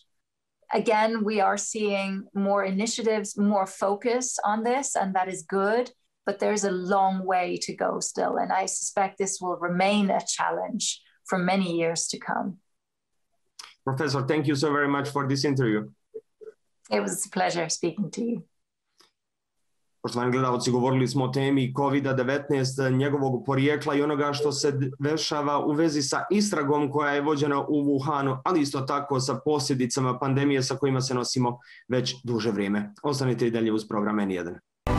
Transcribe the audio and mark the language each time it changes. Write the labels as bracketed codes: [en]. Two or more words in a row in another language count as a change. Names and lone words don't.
[en] Again, we are seeing more initiatives, more focus on this, and that is good, but there's a long way to go still. And I suspect this will remain a challenge for many years to come. Professor, thank you so very much for this interview. It was a pleasure speaking to you. [bs] Poštovani gledalci, govorili smo o temi COVID-19, njegovog porijekla i onoga što se dešava u vezi sa istragom koja je vođena u Wuhanu, ali isto tako sa posljedicama pandemije sa kojima se nosimo već duže vrijeme. Ostanite i dalje uz program N1.